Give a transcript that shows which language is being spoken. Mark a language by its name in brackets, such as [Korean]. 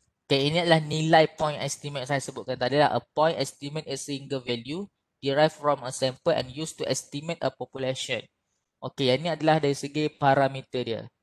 [Indonesian] Okay, ini adalah nilai point estimate saya sebutkan tadi lah. [English] A point estimate is a single value derived from a sample and used to estimate a population. [Indonesian] Okay, yang ini adalah dari segi parameter dia.